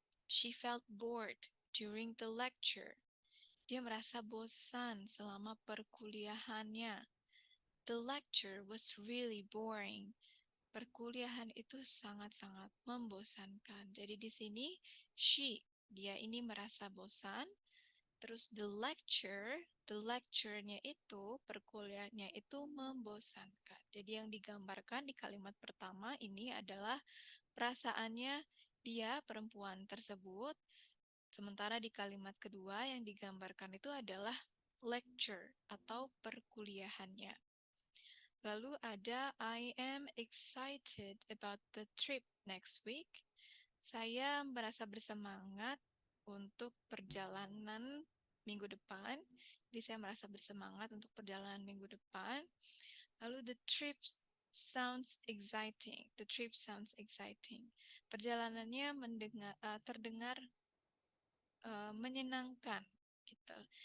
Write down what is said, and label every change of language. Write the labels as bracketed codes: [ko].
[en] She felt bored during the lecture. [id] Dia merasa bosan selama perkuliahannya. [en] The lecture was really boring. [id] Perkuliahan itu sangat-sangat membosankan. Jadi di sini dia ini merasa bosan. Terus the lecture-nya itu, perkuliahannya itu membosankan. Jadi yang digambarkan di kalimat pertama ini adalah perasaannya dia, perempuan tersebut. Sementara di kalimat kedua yang digambarkan itu adalah lecture atau perkuliahannya. Lalu ada [en] I am excited about the trip next week. [id] Saya merasa bersemangat untuk perjalanan minggu depan. Jadi saya merasa bersemangat untuk perjalanan minggu depan. [en] Lalu the trip sounds exciting. The trip sounds exciting. [id] Perjalanannya terdengar menyenangkan gitu.